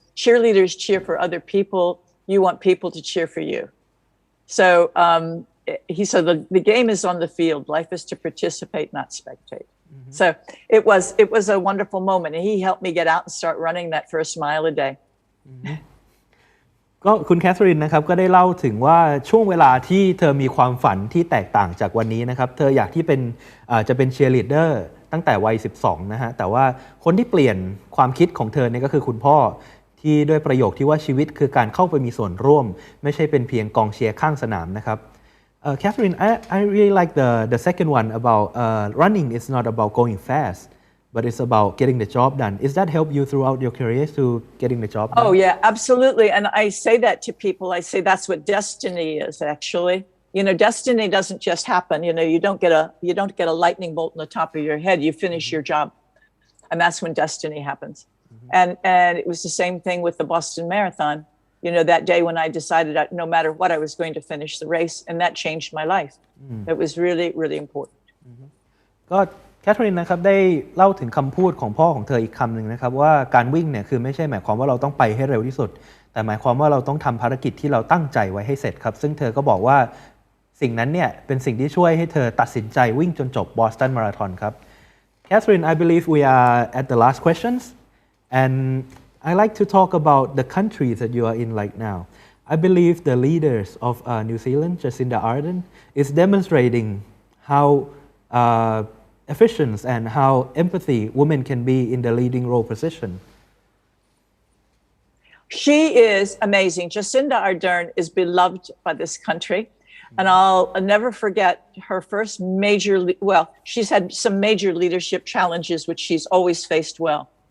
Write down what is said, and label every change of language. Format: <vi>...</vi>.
<en>Cheerleaders cheer for other people. You want people to cheer for you." So he said, the game is on the field. Life is to participate, not spectate. So it was a wonderful moment. And he helped me get out and start running that first mile a day.</en> <th>ก็คุณแคทเธอรีนนะครับก็ได้เล่าถึงว่าช่วงเวลาที่เธอมีความฝันที่แตกต่างจากวันนี้นะครับเธออยากที่จะเป็นเชียร์ลีดเดอร์ตั้งแต่วัย 12 นะฮะแต่ว่าคนที่เปลี่ยนความคิดของเธอเนี่ยก็คือคุณพ่อที่ด้วยประโยคที่ว่าชีวิตคือการเข้าไปมีส่วนร่วมไม่ใช่เป็นเพียงกองเชียร์ข้างสนามนะครับ</th> <en>Catherine, I really like the second one about running is not about going fast, but it's about getting the job done. Is that help you throughout your career to getting the job done? Oh yeah, absolutely. And I say that to people. I say that's what destiny is actually. You know, destiny doesn't just happen. You know, you don't get a lightning bolt in the top of your head. You finish your job. And that's when destiny happens. And it was the same thing with the Boston Marathon. You know, that day when I decided that no matter what, I was going to finish the race, and that changed my life. It was really, really important.</en> <th>ก็แคทเธอรีนนะครับได้เล่าถึงคำพูดของพ่อของเธออีกคำหนึ่งนะครับว่าการวิ่งเนี่ยคือไม่ใช่หมายความว่าเราต้องไปให้เร็วที่สุดแต่หมายความว่าเราต้องทำภารกิจที่เราตั้งใจไว้ให้เสร็จครับซึ่งเธอก็บอกว่าสิ่งนั้นเนี่ยเป็นสิ่งที่ช่วยให้เธอตัดสินใจวิ่งจนจบบอสตันมาราธอนครับ</th> <en>Catherine, I believe we are at the last questions and I like to talk about the countries that you are in right now. I believe the leaders of New Zealand, Jacinda Ardern, is demonstrating how efficient and how empathy women can be in the leading role position. She is amazing. Jacinda Ardern is beloved by this country. And I'll never forget her first she's had some major leadership challenges, which she's always faced well.</en>